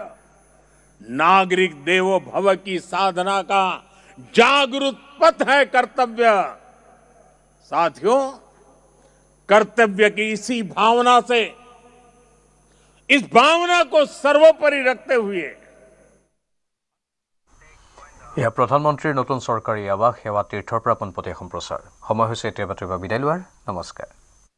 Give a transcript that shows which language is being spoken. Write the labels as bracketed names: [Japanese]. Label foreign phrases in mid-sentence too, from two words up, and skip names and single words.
[Hindi] नागरिक देवो भव की साधना का जागरूक पथ है कर्तव्य। साथियों, कर्तव्य की इसी भावना से, इस भावना को सर्वोपरि रखते हुए [Assamese] এয়া প্ৰধানমন্ত্ৰীৰ নতুন চৰকাৰী আৱাস সেৱা তীৰ্থৰ পৰা পোনপটীয়া সম্প্ৰচাৰ। সময় হৈছে এতিয়া বাতৰিৰ বিদায় লোৱাৰ। নমস্কাৰ।